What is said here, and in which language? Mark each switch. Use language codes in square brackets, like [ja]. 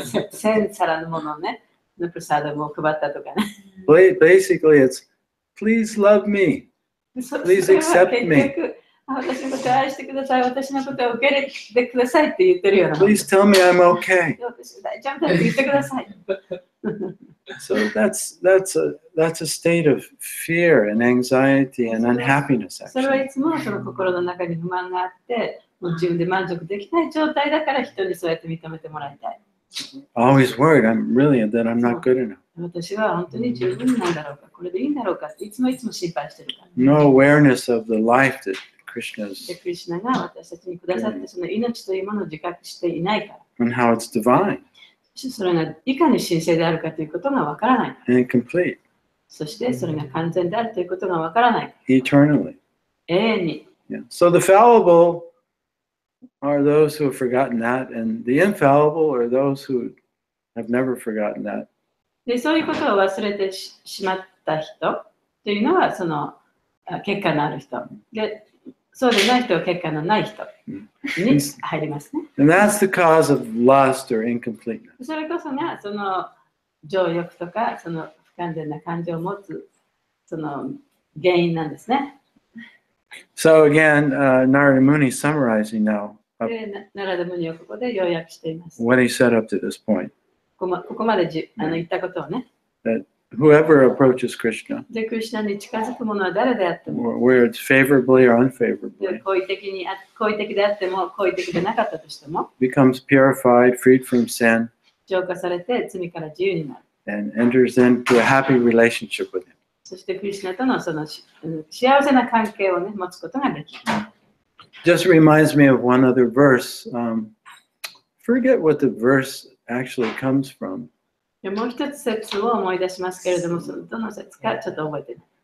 [ja] 1000皿のものをね、プラサダムを配ったとかね。 [en] Basically, it's please love me. [ja] そ [en] Please [ja] それは [en] accept [ja] 結 [en] me. [ja] 局、私のことを愛してください、私のことを受け入れてくださいって言ってるようなもん。 [en] Please tell me I'm okay. [ja] 私大丈夫だって言ってください。 [en] So that's a state of fear and anxiety and unhappiness, [ja] それはい [en] actually. [ja] つもその心の中に不満があって、もう自分で満足できない状態だから人にそうやって認めてもらいたい。 [en] Always worried that I'm not good enough. [ja] 私は本当に十分なんだろうか、これでいいんだろうかっていつも心配してるから。 [en] No awareness of the life that Krishna's [ja] で、クリシュナが私たちにくださってその命というものを自覚していないから。 [en] and how it's divine [ja] そしてそれがいかに神聖であるかということがわからない。 [en] and complete [ja] そしてそれが完全であるということがわからない。 [en] eternally. [ja] 永遠に。 [en] Yeah. So the fallible are those who have forgotten that, and the infallible are those who have never forgotten that. [ja] で、そういうことを忘れてしまった人というのはその結果のある人。で、そうでない人は結果のない人に入りますね。 [en] And that's the cause of lust or incompleteness. [ja] それこそがその情欲とかその不完全な感情を持つその原因なんですね。 [en] So again, Narada Muni is summarizing now [ja] で、ナラダムニはここで要約しています。 [en] what he said up to this point. [ja] ここまで言ったことをね。 [en] Whoever approaches Krishna, [ja] で、クリシュナに近づく者は誰であっても、 [en] where it's favorably or [ja] で [en] unfavorably, [ja] 好意的であっても、好意的でなかったとしても、 [en] becomes purified, freed from sin, [ja] 浄化されて罪から自由になる。 [en] and enters into a happy relationship with him. [ja] そしてクリシュナとのその幸せな関係をね、持つことができる。 [en] Just reminds me of one other verse. Forget what the verse actually comes from. [ja] でもう一つ説を思い出しますけれども、そのどの説かちょっと覚えてない。